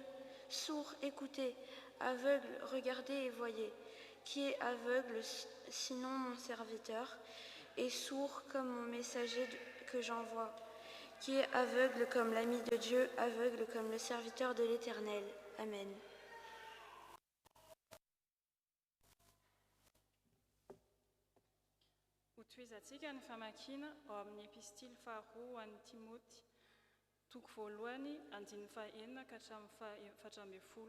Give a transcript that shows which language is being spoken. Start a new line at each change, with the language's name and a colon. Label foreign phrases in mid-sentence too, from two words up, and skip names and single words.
French: Sourds, écoutez, aveugles, regardez et voyez. Qui est aveugle, sinon mon serviteur, et sourd comme mon messager que j'envoie? Qui est aveugle comme l'ami de Dieu, aveugle comme le serviteur de l'Éternel? Amen.
Malagasy: Hotoizantsika ny famakiana ao amin'ny epistily faharoa an'i Timoty, toko voalohany andininy fahaenina ka hatramin'ny efatra ambin'ny folo.